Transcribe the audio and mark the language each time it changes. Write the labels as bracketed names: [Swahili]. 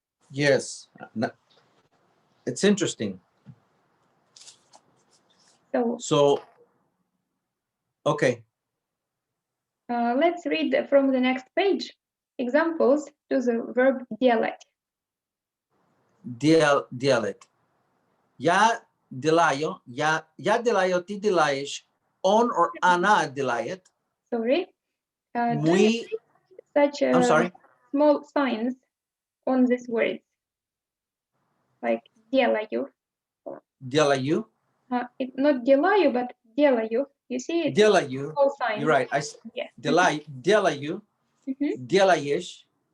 [English] Yes. It's interesting. So okay. Let's read from the next page examples to the verb делать. [Russian] Делать. Я делаю, я делаю, ты делаешь, он or она делает. [English] Sorry. [Russian] Мы. [English] Such I'm sorry. Small signs on these words, like делаю. [Russian] Делаю. [English] It's not делаю, but делаю. You see it? [Russian] Делаю. [English] Small signs. You're right. Yeah. [Russian] Делаю. Делаешь.